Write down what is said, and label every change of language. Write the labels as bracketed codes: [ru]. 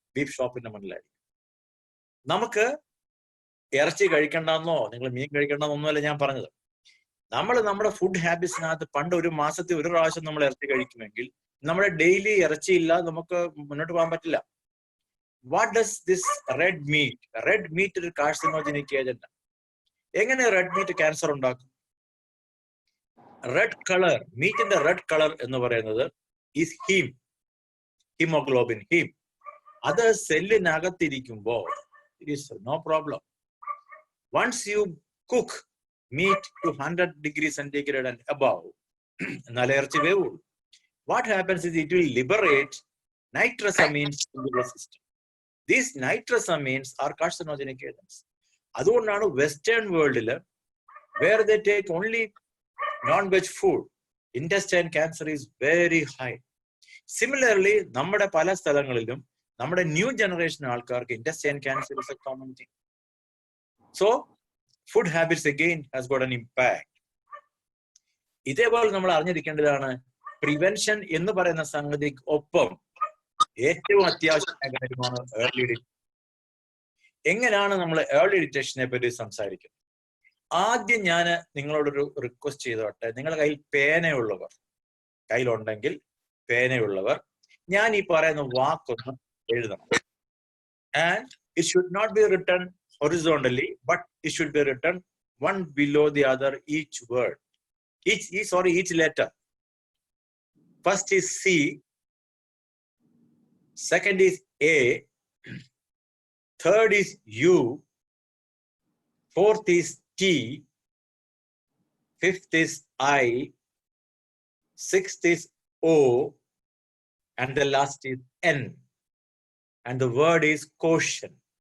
[ml] Beef ഷോപ്പിന്റെ മുന്നിലായിരിക്കും. നമുക്ക് ഇറച്ചി കഴിക്കണ്ടെന്നോ നിങ്ങൾ മീൻ കഴിക്കണ്ടെന്നൊന്നുമല്ല ഞാൻ പറഞ്ഞത്. നമ്മൾ നമ്മുടെ ഫുഡ് ഹാബിറ്റ്സിനകത്ത് പണ്ട് ഒരു മാസത്തിൽ ഒരു പ്രാവശ്യം നമ്മൾ ഇറച്ചി കഴിക്കുമെങ്കിൽ നമ്മുടെ ഡെയിലി ഇറച്ചിയില്ലാതെ നമുക്ക് മുന്നോട്ട് പോകാൻ പറ്റില്ല. [en] what does this red meat? Red meat is a carcinogenic agent. [ml] എങ്ങനെ റെഡ് മീറ്റ് ക്യാൻസർ ഉണ്ടാക്കും? റെഡ് കളർ, മീറ്റിന്റെ റെഡ് കളർ എന്ന് പറയുന്നത് ഈസ് ഹീമോഗ്ലോബിൻ ഹീം. അത് സെല്ലിനകത്തിരിക്കുമ്പോൾ [en] It is no problem. Once you cook meat to 100 degrees centigrade and above, [ml] എന്നാലേ ഇറച്ചി വേവുള്ളൂ. [en] What happens is it will liberate nitrosamines into the system. These nitrosamines are carcinogenic agents. [ml] അതുകൊണ്ടാണ് western വേൾഡിൽ [en] where they take only non-veg food, intestine cancer is very high. Similarly, [ml] നമ്മുടെ പല സ്ഥലങ്ങളിലും നമ്മുടെ new generation ആൾക്കാർക്ക് [en] intestine cancer is a common thing. So food habits again has got an impact. [ml] ഇതേപോലെ നമ്മൾ അറിഞ്ഞിരിക്കേണ്ടതാണ് prevention എന്ന് പറയുന്ന സംഗതി ഒപ്പം ഏറ്റവും അത്യാവശ്യമായ കാര്യമാണ് ഏർലി ഡിറ്റക്ഷൻ. എങ്ങനെയാണ് നമ്മൾ ഏർലി ഡിറ്റക്ഷനെ പറ്റി സംസാരിക്കുന്നത്? ആദ്യം ഞാൻ നിങ്ങളോടൊരു റിക്വസ്റ്റ് ചെയ്തോട്ടെ, നിങ്ങളുടെ കയ്യിൽ പേനയുള്ളവർ, കയ്യിലുണ്ടെങ്കിൽ പേനയുള്ളവർ ഞാൻ ഈ പറയുന്ന വാക്കൊന്ന് എഴുതണം. [en] And it should not be written horizontally, but it should be written one below the other, each word, each letter. First is C, second is A, third is U, fourth is T, fifth is I, sixth is O, and the last is N, and the word is caution.